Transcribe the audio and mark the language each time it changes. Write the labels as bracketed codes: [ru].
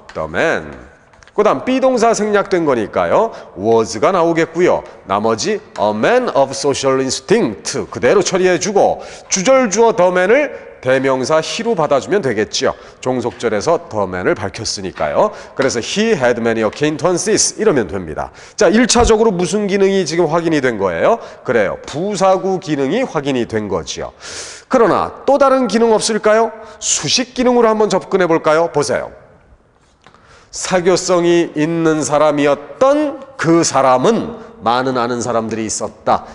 [en] the man. [ko] 그 다음 비동사 생략된 거니까요, was가 나오겠고요. 나머지 [en] a man of social instinct [ko] 그대로 처리해주고, 주절 주어 the man을 대명사 he로 받아주면 되겠지요. 종속절에서 the man을 밝혔으니까요. 그래서 [en] he had many acquaintances [ko] 이러면 됩니다. 자, 1차적으로 무슨 기능이 지금 확인이 된 거예요? 그래요, 부사구 기능이 확인이 된 거지요. 그러나 또 다른 기능 없을까요? 수식 기능으로 한번 접근해 볼까요? 보세요. 사교성이 있는 사람이었던 그 사람은 많은 아는 사람들이 있었다.